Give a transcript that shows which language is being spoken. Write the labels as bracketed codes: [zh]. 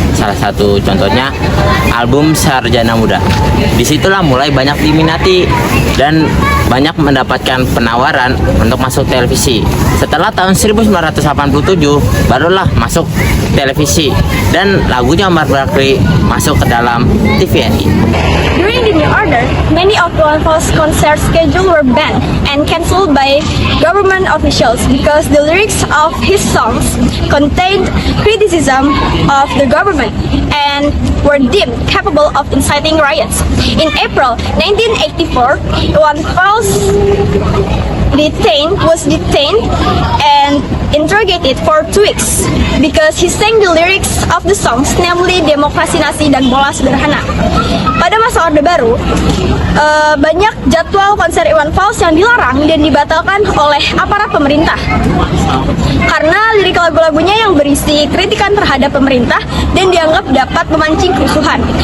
[id] Salah satu contohnya album Sarjana Muda. Disitulah mulai banyak diminati dan banyak mendapatkan penawaran untuk masuk televisi. Setelah tahun 1987 barulah masuk televisi dan lagunya Mark Barkley masuk ke dalam TVRI. [en] During the New Order, many of Iwan Fals' concert schedule were banned and cancelled by government officials because the lyrics of his songs contained criticism of the government and were deemed capable of inciting riots. In April 1984, Iwan Fals was detained and interrogated for 2 weeks because he sang the lyrics of the songs, namely Demokrasi Nasi dan Bola Sederhana. [id] Pada masa Orde Baru, banyak jadwal konser Iwan Fals yang dilarang dan dibatalkan oleh aparat pemerintah karena lirik lagu-lagunya yang berisi kritikan terhadap pemerintah dan dianggap dapat memancing kerusuhan.